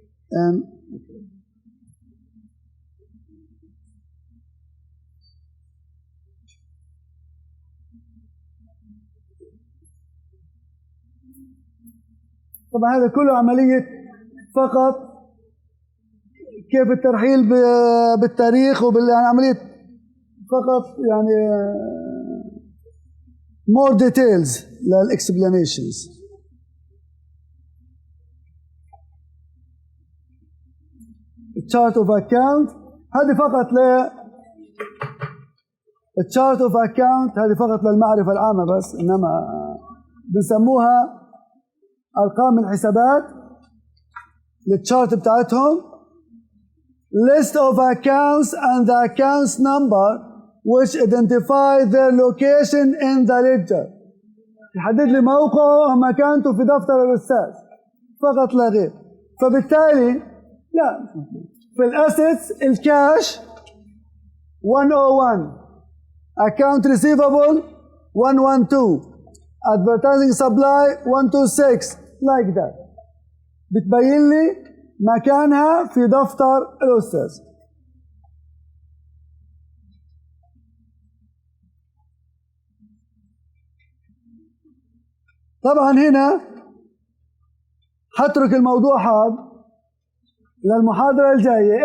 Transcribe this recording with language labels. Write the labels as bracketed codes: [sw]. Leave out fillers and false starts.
[ar] And طبعا هذا كله عملية فقط كيف الترحيل بالتاريخ عملية فقط يعني [en] more details للexplanations. [ar] chart of account هذه فقط chart of account هذه فقط للمعرفة العامة بس، إنما بنسموها أرقام الحسابات للchart بتاعتهم. [en] list of accounts and the accounts number which identify their location in the ledger. [ar] يحدد لي موقعه ومكانته في دفتر الأستاذ فقط لا غير. فبالتالي لا في الأسيتس الكاش [en] 101 account receivable 112 advertising supply 126 like that. [ar] بتبين لي مكانها في دفتر الأستاذ. طبعا هنا حترك الموضوع هذا للمحاضرة الجاية.